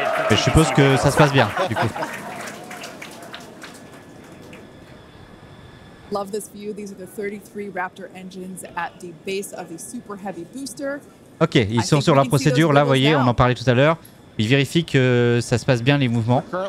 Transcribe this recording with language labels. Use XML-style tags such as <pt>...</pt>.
<fr>Et je suppose que ça se passe bien, du coup.</fr> <en>Love this view. These are the 33 Raptor engines at the base of the super heavy booster.</en> <fr>Ok, ils sont sur leur procédure. Là, vous voyez, on en parlait tout à l'heure. Ils vérifient que ça se passe bien les mouvements.</fr>